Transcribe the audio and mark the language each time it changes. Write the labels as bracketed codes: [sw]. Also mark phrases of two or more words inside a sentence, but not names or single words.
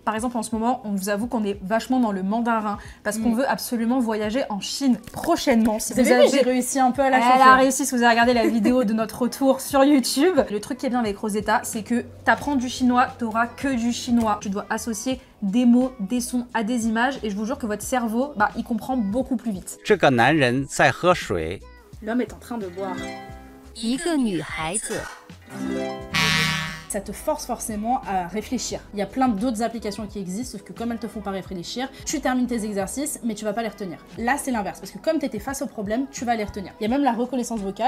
[fr] Par exemple, en ce moment, on vous avoue qu'on est vachement dans le mandarin parce qu'on veut absolument voyager en Chine prochainement. Si Vous avez vu, j'ai réussi un peu à la chauffer. Elle a réussi, si vous avez regardé la vidéo de notre retour sur YouTube. Le truc qui est bien avec Rosetta, c'est que t'apprends du chinois, t'auras que du chinois. Tu dois associer des mots, des sons à des images et je vous jure que votre cerveau, il comprend beaucoup plus vite. [zh] 这个男人在喝水。 [fr] L'homme est en train de boire. Ça te force forcément à réfléchir. Il y a plein d'autres applications qui existent, sauf que comme elles te font pas réfléchir, tu termines tes exercices, mais tu vas pas les retenir. Là, c'est l'inverse, parce que comme tu étais face au problème, tu vas les retenir. Il y a même la reconnaissance vocale.